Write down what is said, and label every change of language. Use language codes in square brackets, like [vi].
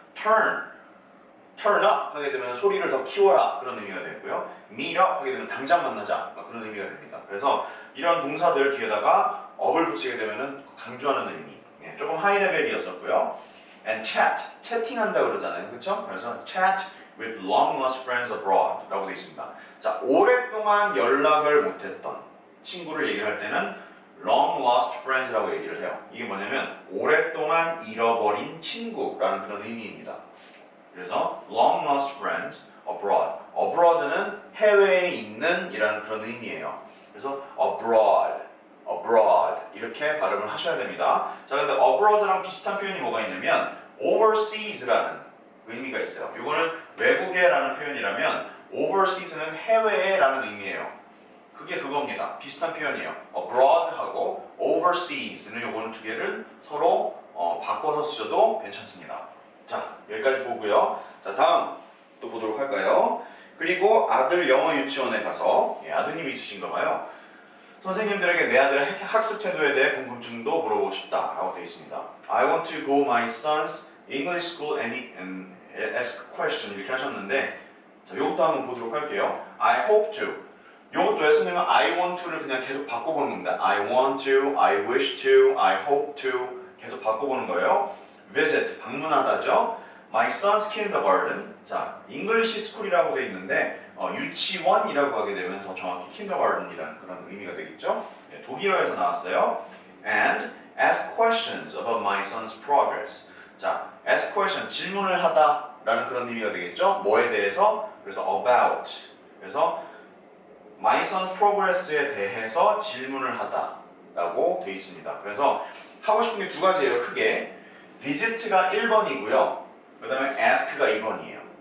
[ko] turn up 하게 되면 소리를 더 키워라 그런 의미가 되고요. meet up 하게 되면 당장 만나자 그런 의미가 됩니다. 그래서 이런 동사들 뒤에다가 up을 붙이게 되면은 강조하는 의미. 예, 조금 하이 레벨이었었고요. [en] and chat, [ko] 채팅한다 그러잖아요. 그렇죠? [en] 그래서 chat with long lost friends abroad [ko] 라고 되어 있습니다. 자, 오랫동안 연락을 못했던 친구를 얘기할 때는 [en] long lost friends [ko] 라고 얘기를 해요. 이게 뭐냐면 오랫동안 잃어버린 친구라는 그런 의미입니다. [en] 그래서 long lost friends abroad. [ko] abroad는 해외에 있는 이라는 그런 의미예요. 그래서 abroad 이렇게 발음을 하셔야 됩니다. 자, 근데 abroad랑 비슷한 표현이 뭐가 있냐면 overseas라는 의미가 있어요. 이거는 외국에라는 표현이라면 overseas는 해외에라는 의미예요. 그게 그겁니다. 비슷한 표현이에요. abroad하고 overseas는 요거는 두 개를 서로 바꿔서 쓰셔도 괜찮습니다. 자, 여기까지 보고요. 자, 다음 또 보도록 할까요? 그리고 아들 영어 유치원에 가서 아드님이 있으신가 봐요. 선생님들에게 내 아들의 학습 태도에 대해 궁금증도 물어보고 싶다 라고 되어 있습니다. [en] I want to go my son's English school and ask a question [ko] 이렇게 하셨는데 자, 이것도 한번 보도록 할게요. [en] I hope to. [ko] 이것도 왜 쓰냐면 I want to를 그냥 계속 바꿔보는 겁니다. [en] I want to, I wish to, I hope to [ko] 계속 바꿔보는 거예요. visit, 방문하다죠. [en] My son's kindergarten. [ko] 자, English school이라고 되어 있는데 유치원이라고 하게 되면 더 정확히 kindergarten이라는 그런 의미가 되겠죠. 네, 독일어에서 나왔어요. [en] And ask questions about my son's progress. [ko] 자, ask question, 질문을 하다 라는 그런 의미가 되겠죠. 뭐에 대해서? 그래서 about. 그래서 [en] my son's progress [ko] 에 대해서 질문을 하다 라고 되어 있습니다. 그래서 하고 싶은 게 두 가지예요. 크게. visit가 1번이고요. 그 다음에 ask가 2번이에요.